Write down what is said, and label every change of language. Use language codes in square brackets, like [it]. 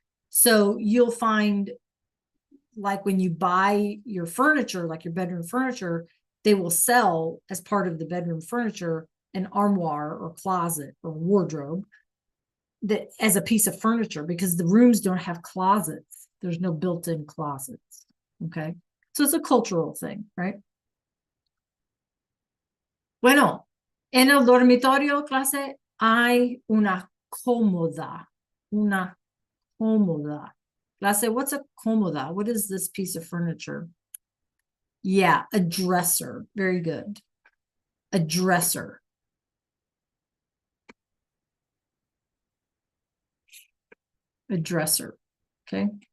[en] So you'll find, like when you buy your furniture, like your bedroom furniture, they will sell as part of the bedroom furniture an armoire or closet or wardrobe that as a piece of furniture, because the rooms don't have closets. There's no built-in closets. Okay. So it's a cultural thing, right? [es] Bueno, en el dormitorio clase hay una cómoda. Una cómoda. Clase, [en] what's a [es] cómoda? [en] What is this piece of furniture? Yeah, a dresser. Very good. A dresser. A dresser. Okay.